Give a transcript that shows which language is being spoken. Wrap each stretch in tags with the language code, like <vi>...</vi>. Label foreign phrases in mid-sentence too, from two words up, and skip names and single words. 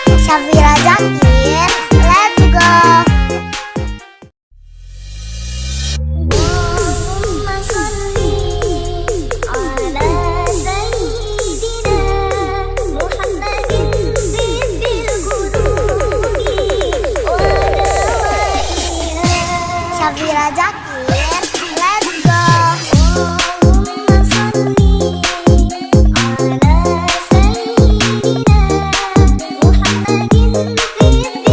<en>Safira Zakir, let's go.</en> <ar>اللهم صل على سيدنا محمد طب القلوب ودوائها.</ar> <en>Safira Zakir, let's go.</en> <ar>اللهم صل على سيدنا محمد طب</ar>